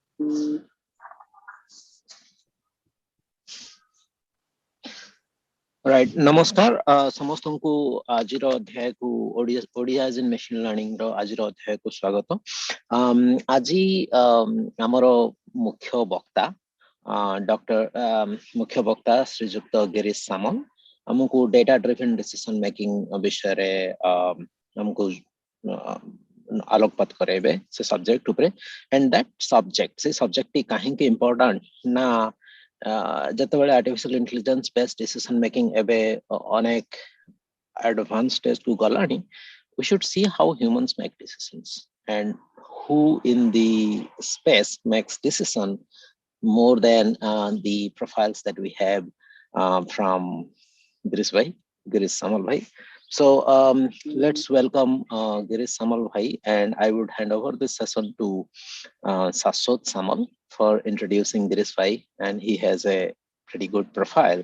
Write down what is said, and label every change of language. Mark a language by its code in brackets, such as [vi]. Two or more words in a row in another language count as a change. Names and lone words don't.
[en] Right. Namaskar. [or] ସମସ୍ତଙ୍କୁ ଆଜିର ଅଧ୍ୟାୟକୁ [en] Odias in machine learning [or] ର ଆଜିର ଅଧ୍ୟାୟକୁ ସ୍ୱାଗତ। ଆଜି ଆମର ମୁଖ୍ୟ ବକ୍ତା ମୁଖ୍ୟ ବକ୍ତା ଶ୍ରୀଯୁକ୍ତ ଗିରୀଶ ସାମଲ ଆମକୁ [en] data driven decision making [or] ବିଷୟରେ ଆମକୁ ଆଲୋକପାତ କରାଇବେ ସେ ସବଜେକ୍ଟ ଉପରେ [en] and that subject [or] ସେ ସବଜେକ୍ଟଟି କାହିଁକି ଇମ୍ପୋର୍ଟାଣ୍ଟ ନା ଯେତେବେଳେ [en] artificial intelligence based decision making [or] ଏବେ ଅନେକ [en] advanced stage [or] କୁ ଗଲାଣି, [en] we should see how humans make decisions and who in the space makes decision more than the profiles that we have from Girish Samal bhai. So let's welcome Girish Samal bhai, and I would hand over this session to Saswat Samal for introducing Girish bhai, and he has a pretty good profile.